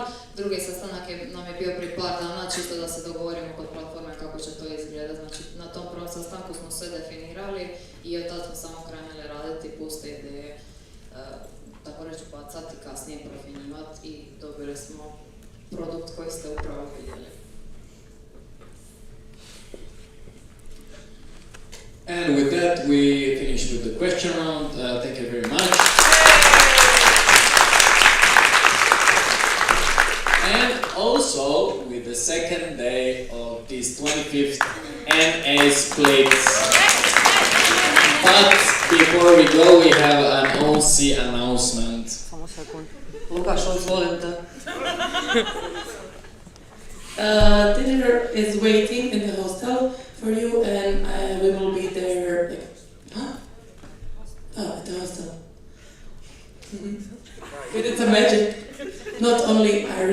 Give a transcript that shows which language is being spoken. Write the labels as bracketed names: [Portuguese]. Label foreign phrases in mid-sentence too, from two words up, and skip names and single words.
[Croatian] Drugi sastanak nam je bio prije par dana, čisto da se dogovorimo kod platforme kako će to izgledati. Znači, na tom prvom sastanku smo sve definirali i od tada smo samo krenuli raditi puste ideje, tako reći bacati, kasnije profinjivati i dobili smo produkt koji ste upravo vidjeli. [English] And with that, we finish with the question round. Thank you very much. And also with the second day of this 25th NA splits. But before we go, we have an OC announcement. [Croatian] Samo sekund. Lukaš, izvolim te. [English] Dinner is waiting in the hostel for you, and we will be there. At the hostel. But it's a magic. Not only Irish.